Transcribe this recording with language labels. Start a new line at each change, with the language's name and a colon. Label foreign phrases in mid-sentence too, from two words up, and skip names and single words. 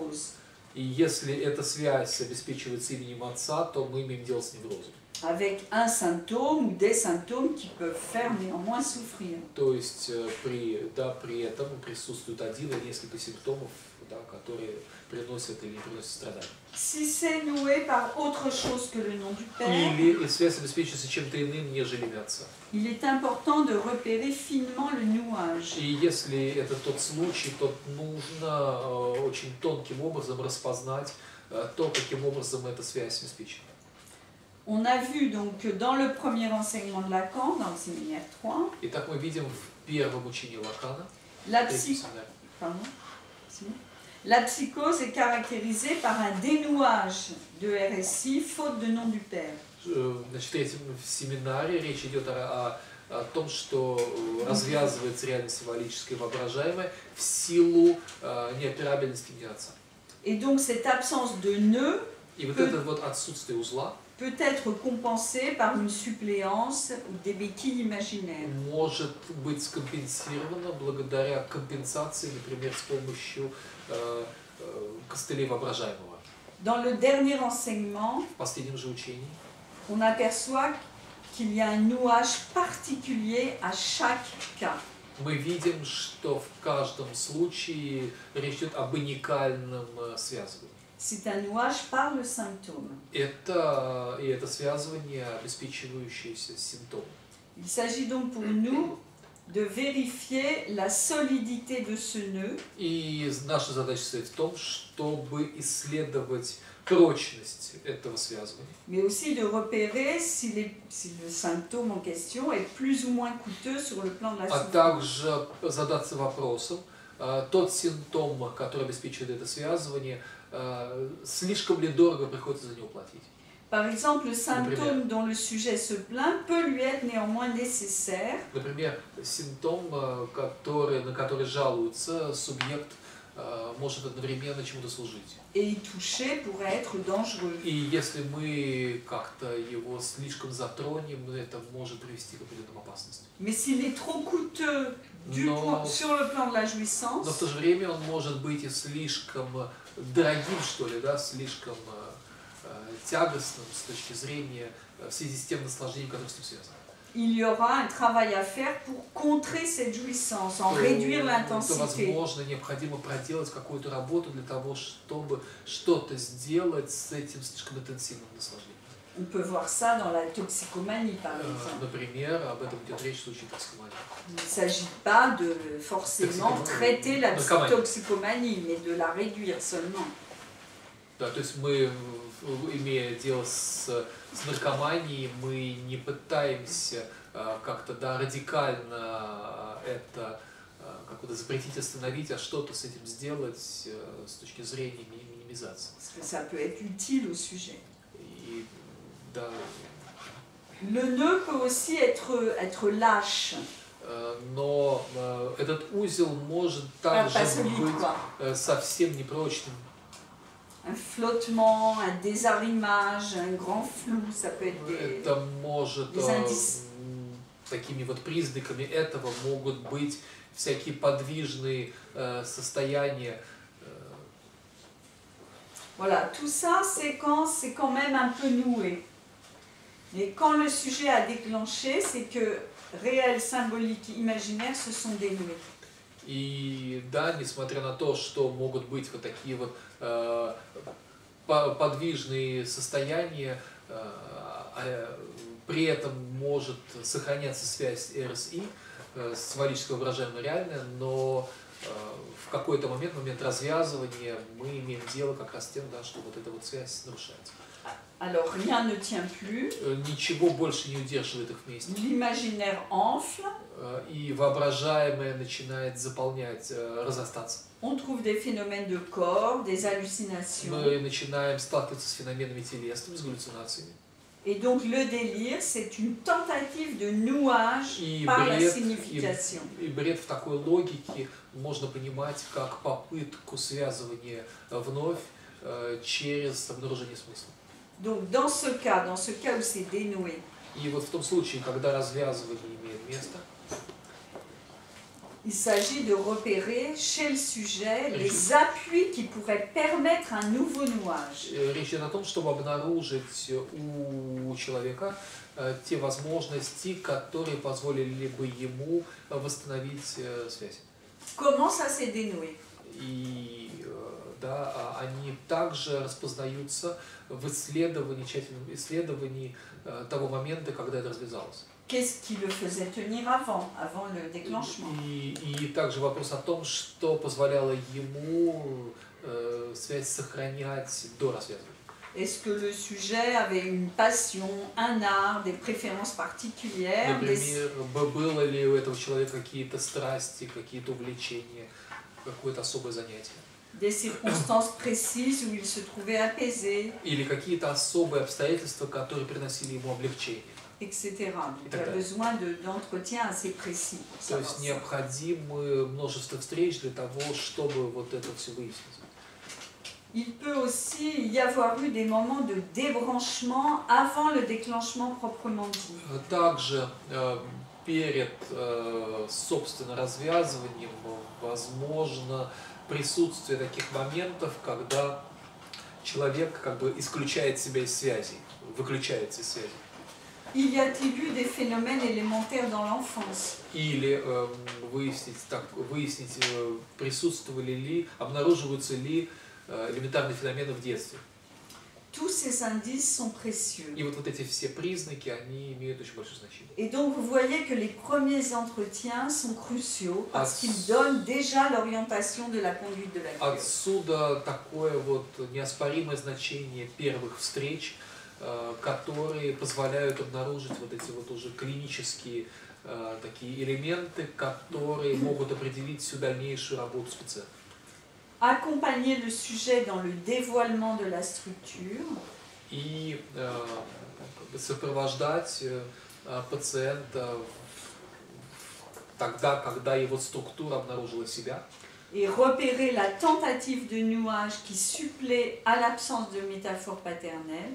Russian: И если эта связь обеспечивается именем Отца, то мы имеем дело с неврозом.
French: avec un symptôme ou des symptômes qui peuvent faire néanmoins souffrir.
Russian: То есть при этом присутствует один или несколько симптомов, да, которые приносят или не приносят страдания.
French: Si c'est noué par autre chose que le nom du Père,
Russian: Или связь обеспечивается чем-то иным, нежели имя Отца.
French: il est important de repérer finement le nouage.
Russian: И если это тот случай, то нужно очень тонким образом распознать то, каким образом эта связь обеспечена.
French: On a vu donc que dans le premier enseignement de Lacan, dans le séminaire 3,
Russian: Итак, мы видим в первом учении Лакана,
French: la,
Russian: третьем
French: psy-
Russian: семинаре,
French: pardon, c'est bon. La psychose est caractérisée par un dénouage de RSI faute de nom du Père.
Russian: Значит, в третьем семинаре речь идет о том, что развязывается реальность символическая и воображаемая в силу неоперабельности имени Отца.
French: Et donc cette absence de nœud
Russian: И вот это вот отсутствие узла
French: peut être compensée par une suppléance ou des béquilles imaginaires.
Russian: может быть скомпенсировано благодаря компенсации, например, с помощью костылей воображаемого.
French: Dans le dernier enseignement,
Russian: В последнем же учении
French: on aperçoit qu'il y a un nouage particulier à chaque cas.
Russian: мы видим, что в каждом случае речь идет об уникальном связывании.
French: C'est un nouage par le symptôme.
Russian: Это связывание, обеспечивающееся симптомом.
French: Il s'agit donc pour nous de vérifier la solidité de ce nœud
Russian: И наша задача состоит в том, чтобы исследовать прочность этого связывания,
French: mais aussi de repérer si le symptôme en question est plus ou moins coûteux sur le plan de la
Russian: а
French: souffrance.
Russian: также задаться вопросом, тот симптом, который обеспечивает это связывание, слишком ли дорого приходится за него платить.
French: Par exemple, le symptôme dont le sujet se plaint peut lui être néanmoins nécessaire
Russian: Например, симптом, на который жалуется субъект, может одновременно чему-то служить.
French: et y toucher pourrait être dangereux.
Russian: И если мы как-то его слишком затронем, это может привести к определенным опасностям.
French: Mais s'il est trop coûteux sur le plan de la jouissance,
Russian: Но в то же время он может быть и слишком дорогим, что ли, да, слишком тягостным с точки зрения в связи с тем наслаждением, которое с ним связано.
French: il y aura un travail à faire pour contrer cette jouissance, en réduire
Russian: То,
French: l'intensité.
Russian: возможно, необходимо проделать какую-то работу для того, чтобы что-то сделать с этим слишком интенсивным наслаждением.
French: On peut voir ça dans la toxicomanie, par exemple.
Russian: Например, об этом идет речь в случае токсикомании.
French: Il ne s'agit pas de forcément traiter la toxicomanie, mais de la réduire seulement.
Russian: Да, то есть мы, имея дело с наркоманией, мы не пытаемся как-то радикально это как-то запретить, остановить, а что-то с этим сделать с точки зрения минимизации.
French: Parce que ça peut être utile au sujet.
Russian: И, да,
French: Le nœud peut aussi être lâche.
Russian: Но этот узел может также быть совсем непрочным.
French: Un flottement, un désarrimage, un grand flou, ça peut être
Russian: Это может
French: des indices.
Russian: такими вот признаками этого могут быть всякие подвижные состояния.
French: Voilà, tout ça, c'est quand même un peu noué. Mais quand le sujet a déclenché, c'est que réel, symbolique, imaginaire se sont dénoués.
Russian: И да, несмотря на то, что могут быть вот такие вот подвижные состояния, при этом может сохраняться связь РСИ, символическое воображаемое реальное, но в какой-то момент развязывания, мы имеем дело как раз с тем, да, что вот эта вот связь нарушается.
French: Alors rien ne tient plus.
Russian: Ничего больше не удерживает их вместе.
French: L'imaginaire enfle.
Russian: И воображаемое начинает заполнять, разрастаться.
French: On trouve des phénomènes de corps, des hallucinations.
Russian: Мы начинаем сталкиваться с феноменами телесными, с галлюцинациями.
French: Et donc le délire, c'est une tentative de nouage par la signification.
Russian: И бред в такой логике можно понимать как попытку связывания вновь через обнаружение смысла.
French: Donc dans ce cas où c'est dénoué,
Russian: И вот в том случае, когда развязывание имеет место,
French: Il s'agit de repérer chez le sujet les appuis qui pourraient permettre un nouveau nouage.
Russian: Речь идет о том, чтобы обнаружить у человека те возможности, которые позволили бы ему восстановить связь.
French: Comment ça s'est dénoué?
Russian: И да, они также распознаются в исследовании, тщательном исследовании того момента, когда это развязалось.
French: Qu'est-ce qui le faisait tenir avant le déclenchement?
Russian: И также вопрос о том, что позволяло ему связь сохранять до развязывания.
French: Est-ce que le sujet avait une passion, un art, des préférences particulières?
Russian: Например, было ли у этого человека какие-то страсти, какие-то увлечения, какое-то особое занятие?
French: Des circonstances précises où il se trouvait apaisé,
Russian: Или какие-то особые обстоятельства, которые приносили ему облегчение.
French: etc. Donc il y a besoin d'entretiens assez précis.
Russian: То есть необходимо множество встреч для того, чтобы вот это все выяснить.
French: Il peut aussi y avoir eu des moments de débranchement avant le déclenchement proprement dit.
Russian: Также перед, собственно, развязыванием возможно присутствие таких моментов, когда человек как бы исключает себя из связи, выключается из связи.
French: Y a-t-il eu des phénomènes élémentaires dans l'enfance?
Russian: Или выяснить, присутствовали ли, обнаруживаются ли элементарные феномены в детстве.
French: Tous ces indices sont précieux.
Russian: И вот эти все признаки, они имеют очень большое значение.
French: Et donc vous voyez que les premiers entretiens sont cruciaux parce qu'ils donnent déjà l'orientation de la conduite de la vie.
Russian: Отсюда такое вот неоспоримое значение первых встреч, которые позволяют обнаружить вот эти вот уже клинические такие элементы, которые могут определить всю дальнейшую работу с пациентом.
French: Accompagner le sujet dans le dévoilement de la structure.
Russian: И сопровождать пациента тогда, когда его структура обнаружила себя.
French: Et repérer la tentative de nouage qui supplée à l'absence de métaphore paternelle.